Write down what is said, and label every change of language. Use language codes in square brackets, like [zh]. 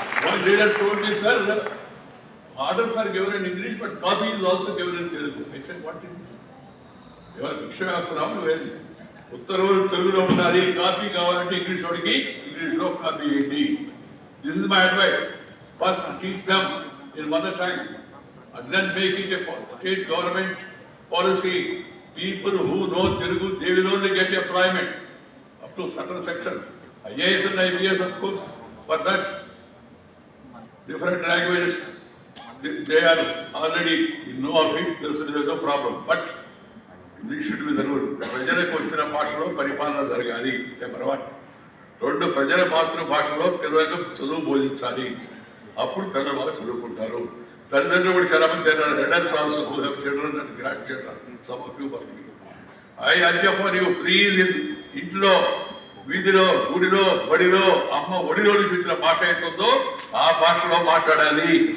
[en] One leader told me, sir, orders are given in English, but copy is also given in Telugu. I said, what is this? You are [te] Vishwanathram, ఉత్తర్వులు తెలుగులో ఉండాలి, copy కావాలంటే English వాడికి ఇంగ్లీష్లో copy ఏంటి? [en] This is my advice. First teach them in mother tongue and then make it a state government policy. People who know Telugu, they will only get employment up to certain sections. IAS and IPS, of course, for that different languages, they are already in know of it, there is no problem. But this should be the rule. [te] ప్రజలకు వచ్చిన భాషలో పరిపాలన జరగాలి. Number 1. 2, ప్రజల మాతృభాషలో పిల్లలకు చదువు బోధించాలి. అప్పుడు పిల్లలు వాళ్ళు చదువుకుంటారు. తల్లిదండ్రులు కూడా చాలా మంది [en] Readers also who have children and grandchildren, some of you must be. I urge for you, please, [te] ఇంట్లో, వీధిలో, గుడిలో, బడిలో అమ్మ ఒడిలో నుంచి వచ్చిన భాష ఎంతుందో ఆ భాషలో మాట్లాడాలి.